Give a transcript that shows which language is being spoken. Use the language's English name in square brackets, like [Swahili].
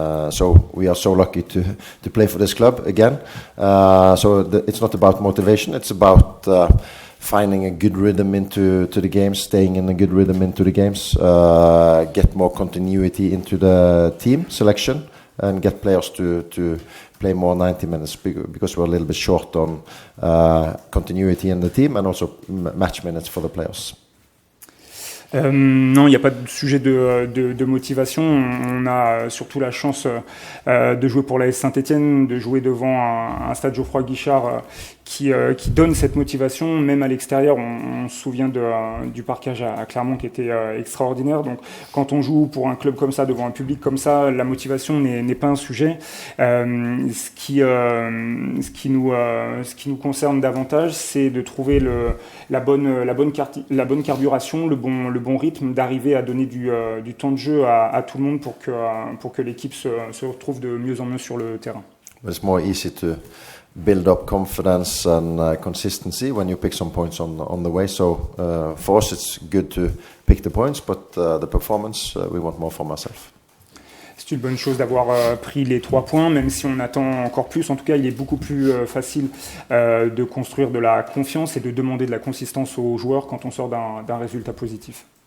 [English] So we are so lucky to play for this club again. It's not about motivation, it's about finding a good rhythm into the games, staying in a good rhythm into the games, get more continuity into the team selection, and get players to play more 90 minutes because we're a little bit short on continuity in the team and also match minutes for the players. [French] Non, il n'y a pas de sujet de motivation. On a surtout la chance de jouer pour l'AS Saint-Étienne, de jouer devant un stade Geoffroy-Guichard qui donne cette motivation. Même à l'extérieur, on se souvient du parquage à Clermont qui était extraordinaire. Donc, quand on joue pour un club comme ça, devant un public comme ça, la motivation n'est pas un sujet. Ce qui nous concerne davantage, c'est de trouver la bonne carburation, le bon rythme, d'arriver à donner du temps de jeu à tout le monde pour que l'équipe se retrouve de mieux en mieux sur le terrain. [English] It's more easy to build up confidence and consistency when you pick some points on the way. So for us, it's good to pick the points, but the performance, we want more from ourselves. [French] C'est une bonne chose d'avoir pris les 3 points, même si on attend encore plus. En tout cas, il est beaucoup plus facile de construire de la confiance et de demander de la consistance aux joueurs quand on sort d'un résultat positif.